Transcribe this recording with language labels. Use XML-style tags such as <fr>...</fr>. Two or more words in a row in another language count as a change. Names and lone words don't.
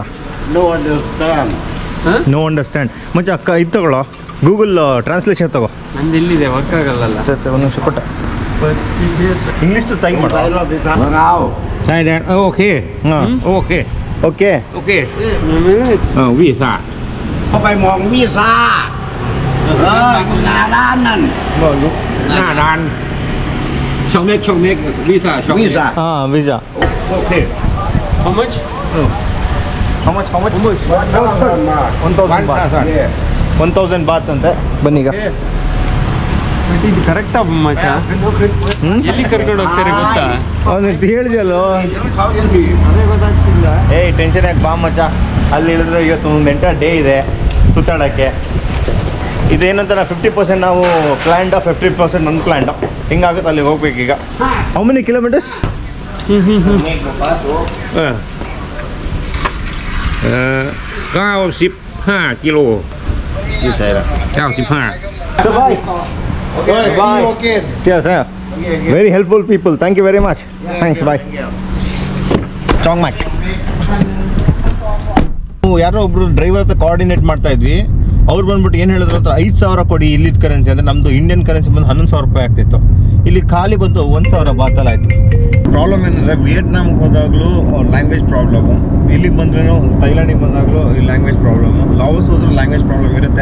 <en>no understand</en> <kn>ಮುಂಚೆ ಅಕ್ಕ ಇದು ತಗೊಳ್ಳೋ,</kn> <en>Google translation</en> <kn>ತಗೋ. ನಂದು ಇಲ್ಲಿದೆ ವರ್ಕ್ ಆಗಲ್ಲ. ಒಂದು ನಿಮಿಷ ಕೊಟ್ಟ.</kn> <en>English type</en> <kn>ಮಾಡು. ಓಕೆ ಹಾಂ ಓಕೆ ಓಕೆ</kn> <th>ಓಕೆ วีซ่า เข้าไปมองวีซ่าอยู่หน้าร้านนั่น หน้าร้าน ช่องเม็กวีซ่าช่องวีซ่า</th> <kn>ಹಾಂ ವೀಸಾ.</kn> <en>ಓಕೆ how much How much? 1000 ಬಾತ್.</en> <kn>1000 ಬಾತ್ ಅಂತೆ. ಬನ್ನೀಗ. ಇದು ಕರೆಕ್ಟಾ ಮಚ್ಚ? ಎಲ್ಲಿ ಕರ್ಕೊಂಡು ಹೋಗ್ತಾರೆ ಗೊತ್ತಾ? ಅವನು ಹೇಳಿದೆಯಲ್ಲೋ. ಅದೇ ಗೊತ್ತಾಗ್ತಿಲ್ಲ. ಏಯ್ ಟೆನ್ಷನ್ ಯಾಕೆ ಬಾ ಮಚ್ಚ. ಅಲ್ಲಿ ಇಳಿದ್ರೆ ಇವತ್ತು ಒಂದು</kn> <en>entire day</en> <kn>ಇದೆ ಸುತ್ತಾಡೋಕ್ಕೆ. ಇದೇನಂತ 50% ನಾವು ಪ್ಲ್ಯಾಂಡ, 50% ಅನ್ಪ್ಲ್ಯಾಂಡ. ಹಿಂಗಾಗುತ್ತೆ. ಅಲ್ಲಿಗೆ ಹೋಗ್ಬೇಕೀಗ.</kn> <en>How many kilometers?</en> <th>95 กิโล ಈ ಸೈರ 95</th> <en>ಬಾಯ್. Yes, sir. Very helpful people. Thank you very much. Thanks. Bye. Chong Mak.</en> <kn>ಯಾರೋ ಒಬ್ರು ಡ್ರೈವರ್ ಹತ್ರ ಕೋಆರ್ಡಿನೇಟ್ ಮಾಡ್ತಾ ಇದ್ವಿ. ಅವ್ರು ಬಂದ್ಬಿಟ್ಟು ಏನು ಹೇಳಿದ್ರು ಅಂತ 5000 ಕೊಡಿ ಇಲ್ಲಿದ್ದ ಕರೆನ್ಸಿ ಅಂದರೆ ನಮ್ಮದು</kn> <en>Indian currency</en> <kn>ಬಂದು 11,000 ರೂಪಾಯಿ ಆಗ್ತಿತ್ತು. ಇಲ್ಲಿ ಖಾಲಿ ಬಂದು 1000 ಬಾತಲ್ಲಿ ಆಯಿತು. ಪ್ರಾಬ್ಲಮ್ ಏನಂದರೆ ವಿಯೆಟ್ನಾಮ್ಗೆ ಹೋದಾಗಲೂ</kn> <en>language problem,</en> <kn>ಇಲ್ಲಿಗೆ ಬಂದ್ರೂ ಥೈಲ್ಯಾಂಡಿಗೆ ಬಂದಾಗಲೂ ಈ</kn> <en>language problem,</en> <kn>ಲಾವೋಸ್ ಹೋದ್ರೂ</kn> <en>language problem</en> <kn>ಇರುತ್ತೆ.</kn>